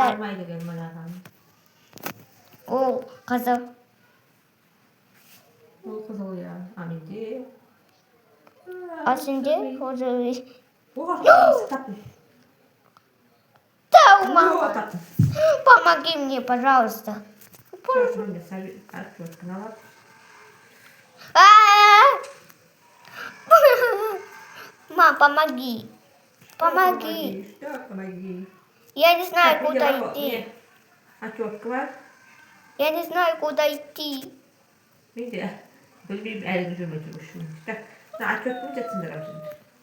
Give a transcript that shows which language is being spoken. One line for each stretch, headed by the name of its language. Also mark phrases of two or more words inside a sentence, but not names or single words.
Kazakh: Бармайды ген мынаған. Ол қызыл. Ол қызыл, иә. А менде... А сенде розовый. Оған розовый таптым.
Russian: Да, мама.
Kazakh: Таптым.
Russian: Помоги мне, пожалуйста.
Kazakh: Менде отвертка налады.
Russian: Мам, помоги. Помоги. Что помоги? Я не знаю, куда идти.
Kazakh: Отвертка бар.
Russian: Я не знаю, куда идти. Видите?
Kazakh: Білмеймін, әлі жүрмей жүрмін. Так, отвертканы жатсыңдар ау